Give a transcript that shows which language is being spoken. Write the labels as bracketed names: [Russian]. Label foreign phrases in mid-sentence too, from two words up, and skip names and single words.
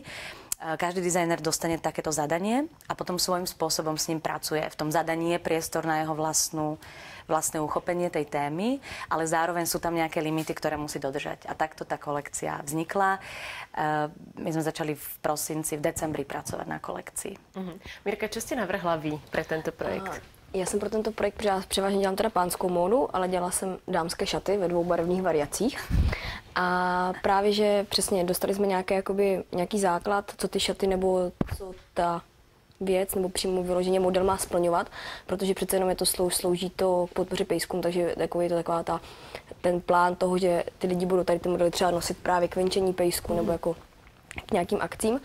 [Slovak] Každý dizajner dostane takéto zadanie a potom svojím spôsobom s ním pracuje. V tom zadaní je priestor na jeho vlastné uchopenie tej témy, ale zároveň sú tam nejaké limity, ktoré musí dodržať. A takto tá kolekcia vznikla. My sme začali [Czech] v prosinci, [Slovak] v decembri pracovať na kolekcii. Mirka, čo ste navrhla vy pre tento projekt? [Czech] Já jsem pro tento projekt převážně dělám teda pánskou módu, ale dělala jsem dámské šaty ve dvou barevných variacích. A právě, že přesně dostali jsme nějaký základ, co ty šaty nebo co ta věc nebo přímo vyloženě model má splňovat, protože přece jenom je to slouží to k podpoře pejskům, takže je to taková ten plán toho, že ty lidi budou tady ty modely třeba nosit právě k venčení pejsků nebo jako k nějakým akcím.